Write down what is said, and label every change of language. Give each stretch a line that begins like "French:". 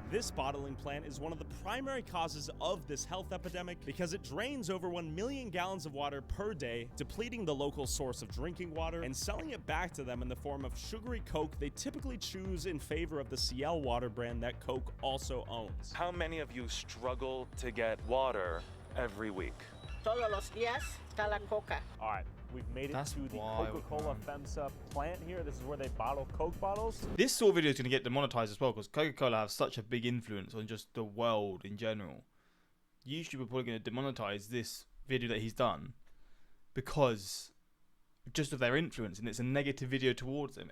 English: This bottling plant is one of the primary causes of this health epidemic because it drains over 1 million gallons of water per day, depleting the local source of drinking water and selling it back to them in the form of sugary Coke they typically choose in favor of the Ciel water brand that Coke also owns. How many of you struggle to get water every week?
Spanish: Todos los días está la coca.
English: All right, we've made it to the Coca-Cola FEMSA plant here. This is where they bottle Coke bottles. This sort of video is going to get demonetized as well because Coca-Cola have such a big influence on just the world in general. YouTube are probably going to demonetize this video that he's done because just of their influence, and it's a negative video towards them.